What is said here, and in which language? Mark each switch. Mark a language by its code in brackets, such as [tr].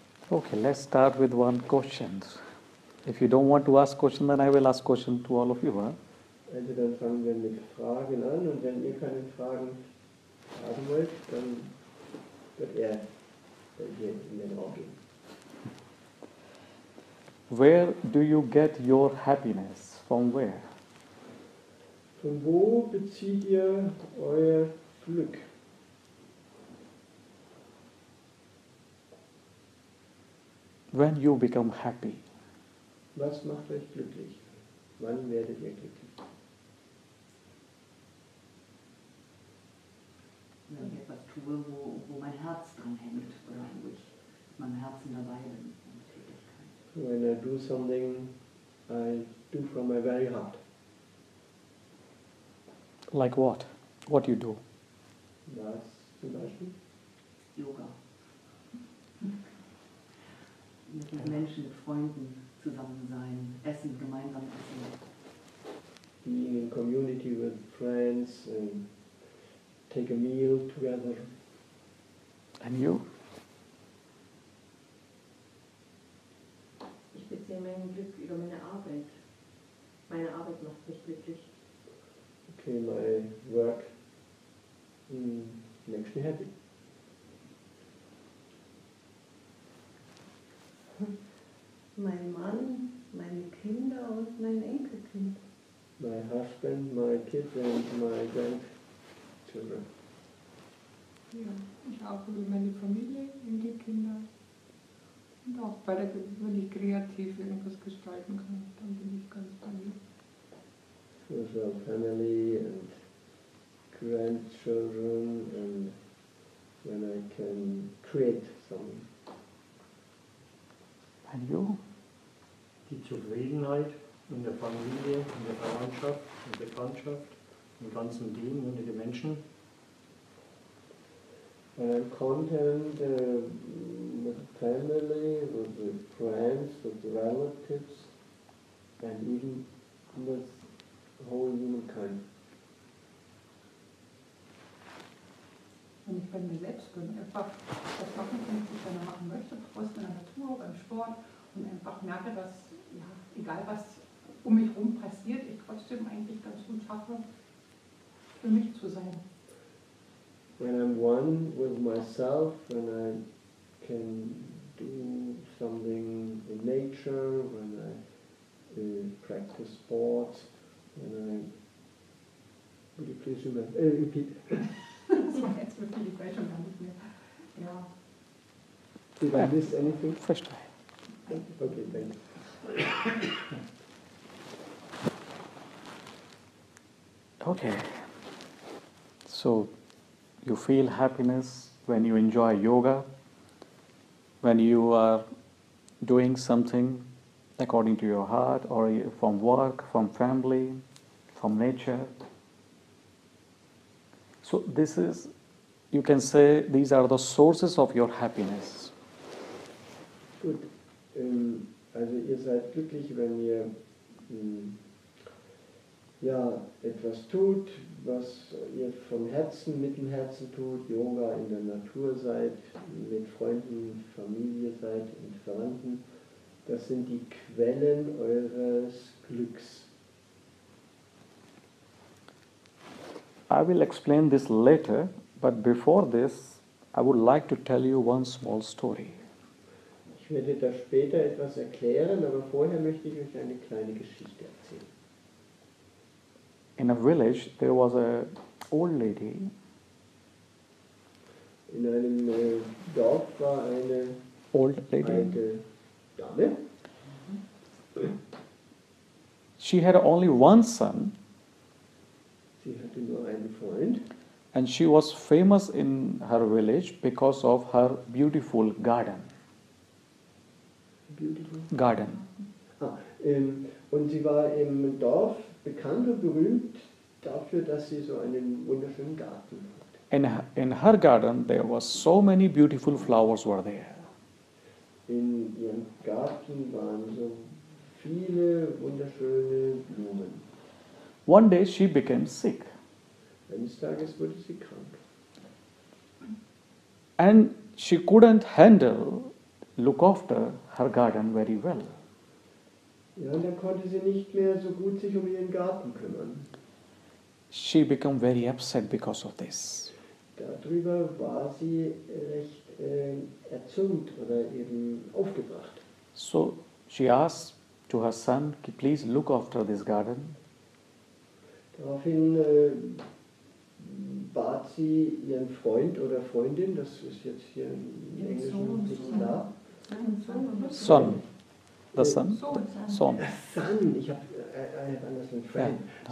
[en] Okay, let's start with one question. If you don't want to ask question, then I will ask question to all of you. Huh? [de] Also dann fangen wir mit Fragen an und wenn ihr keine Fragen haben wollt, dann wird er hier in den Raum gehen. [en] Where do you get your happiness? From where? [de] Von wo bezieht ihr euer Glück? [en] When you become happy. [de] Was macht euch glücklich? Wann werdet ihr glücklich? Wenn ich etwas tue, wo mein Herz dran hängt oder wo ich mit meinem Herzen dabei bin in der Tätigkeit. [en] When I do something, I do from my very heart. Like what? What you do? [de] Was zum Beispiel? [en] Yoga. [de] Mit Menschen, mit Freunden zusammen sein, essen, gemeinsam essen. [en] Being in community with friends and take a meal together. And you? [de] Ich beziehe mein Glück über meine Arbeit. Meine Arbeit macht mich glücklich. [en] Okay, my work makes me happy. [de] Mein Mann, meine Kinder und mein Enkelkind. [en] My husband, my kids and my grandchildren. [de] Ja, ich auch über meine Familie, Enkelkinder. Und auch wenn ich kreativ irgendwas gestalten kann, dann bin ich ganz bei mir. [en] Also family and grandchildren and when I can create something. And you? [de] Die Zufriedenheit in der Familie, in der Verwandtschaft, in der Bekanntschaft, im ganzen Leben unter den Menschen. [en] When I'm content with the family, with the friends, with the relatives, and even with the whole humankind. [de] Wenn ich bei mir selbst bin, einfach das machen kann, was ich gerne machen möchte, bewusst in der Natur, beim Sport und einfach merke, dass, ja, egal was um mich herum passiert, ich trotzdem eigentlich ganz gut schaffe, für mich zu sein. [en] When I'm one with myself, when I can do something in nature, when I practice sports, when I... Would you please repeat? [de] Das war jetzt wirklich, ich weiß schon gar nicht mehr. Ja. [en] Did I miss anything? First try. Okay, thank you. Okay. So, you feel happiness when you enjoy yoga, when you are doing something according to your heart, or from work, from family, from nature. So this is, you can say, these are the sources of your happiness. [de] Gut, also ihr seid glücklich, wenn ihr ja, etwas tut, was ihr vom Herzen, mit dem Herzen tut, Yoga in der Natur seid, mit Freunden, Familie seid und Verwandten. Das sind die Quellen eures Glücks. [en] I will explain this later, but before this, I would like to tell you one small story. [de] Ich werde da später etwas erklären, aber vorher möchte ich euch eine kleine Geschichte erzählen. [en] In a village, there was a old lady. [de] In einem Dorf war eine [en] Old lady. [de] alte Dame. [en] She had only one son, [de] Sie hatte nur einen Freund. [en] and she was famous in her village because of her beautiful garden. Beautiful. Garden. [de] Und sie war im Dorf bekannt und berühmt dafür, dass sie so einen wunderschönen Garten hat. [en] In her garden, there was so many beautiful flowers were there. [de] In ihrem Garten waren so viele wunderschöne Blumen. [en] One day she became sick, [de] Eines Tages wurde sie krank. [en] and she couldn't handle look after her garden very well. [de] Ja, und dann konnte sie nicht mehr so gut sich um ihren Garten kümmern. [en] She became very upset because of this. [de] Darüber war sie recht erzürnt oder eben aufgebracht. [en] So she asked to her son, please look after this garden. [de] Daraufhin bat sie ihren Freund oder Freundin, das ist jetzt hier im Englischen nicht klar. [en] Son. The son? Son. [de] Son, ich habe anders mit Friend. Ja.